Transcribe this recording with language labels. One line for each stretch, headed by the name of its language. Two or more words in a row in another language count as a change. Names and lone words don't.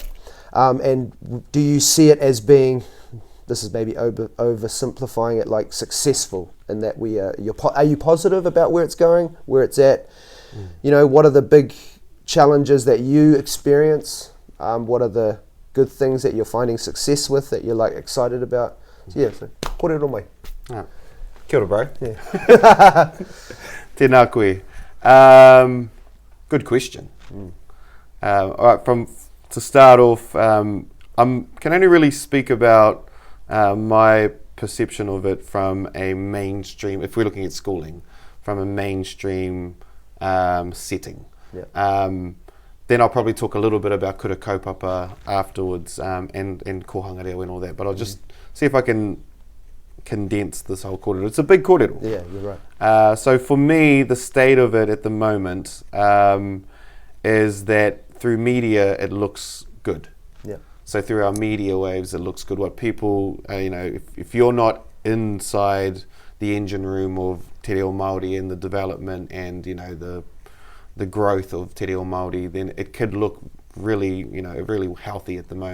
English: And do you see it as being, this is maybe oversimplifying it, successful in that are you positive about where it's going, where it's at? What are the big challenges that you experience? What are the good things that you're finding success with that you're excited about?
Māori: So kōrero mai. Kia ora, bro.
English: Yeah.
Māori: Tēnā koe.
English: Good question. All right, to start off, I can only really speak about my perception of it from a mainstream, if we're looking at schooling, from a mainstream setting. Yeah. Then I'll probably talk a little bit about
Māori: kura kaupapa
English: afterwards, and
Māori: kohanga reo
English: and all that, but I'll just see if I can condense this whole kōrero. It's a big kōrero. Yeah, you're right. So for me, the state of it at the moment is that through media, it looks good. Yeah. So through our media waves, it looks good. What people, if you're not inside the engine room of Te Reo Māori and the development and, the growth of Te Reo Māori, then it could look really, really healthy at the moment.